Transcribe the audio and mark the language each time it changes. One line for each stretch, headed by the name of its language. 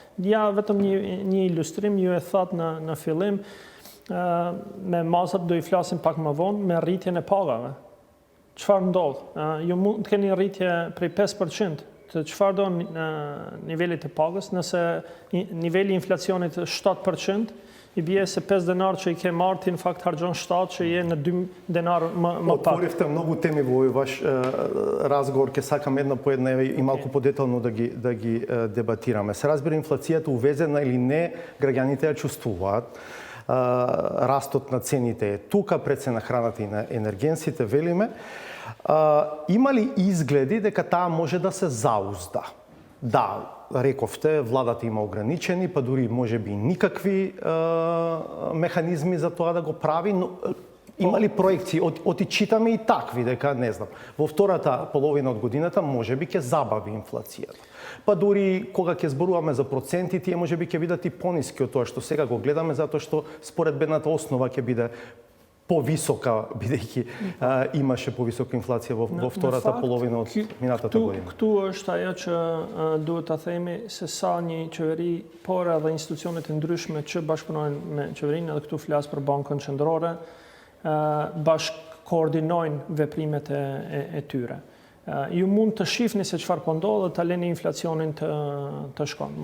Albanian: Ja vetëm një ilustrim, ju e thatë në fillim, me masat do i flasim pak më vonë, me rritjen e pagave. Çfarë ndodh? Ju mund të keni rritje prej 5% të çfarë do nivelit të pagës, nëse niveli i inflacionit është 7%, i bie se 5 denar që i ke marrë ti në fakt harxhon 7 që je në 2 denar më pak.
Macedonian: Отворивте много теми во овој ваш разговор, ќе сакам една по една и малку подетално да ги дебатираме. Се разбира, инфлацијата увезена или не, граѓаните ја чувствуваат. Растот на цените е тука, пред на храната и на енергенсите, велиме. Има ли изгледи дека таа може да се заузда? Да, рековте, владата има ограничени, па дури може би никакви механизми за тоа да го прави, но има ли проекции? Оти читаме и такви, дека, не знам, во втората половина од годината може би ќе забави инфлацијата. Па дури кога ќе зборуваме за проценти, тие може би ќе бидат и пониски од тоа што сега го гледаме, затоа што според бедната основа ќе биде повисока, бидејќи имаше повисока инфлација во втората половина од минатата година.
Albanian: Këtu është ajo që duhet ta themi se sa një qeveri, por edhe institucionet e ndryshme që bashkëpunojnë me qeverinë, edhe këtu flas për Bankën Qendrore, bashkë koordinojnë veprimet e tyre. Ju mund të shihni se çfarë po ndodh dhe ta leni inflacionin të shkon.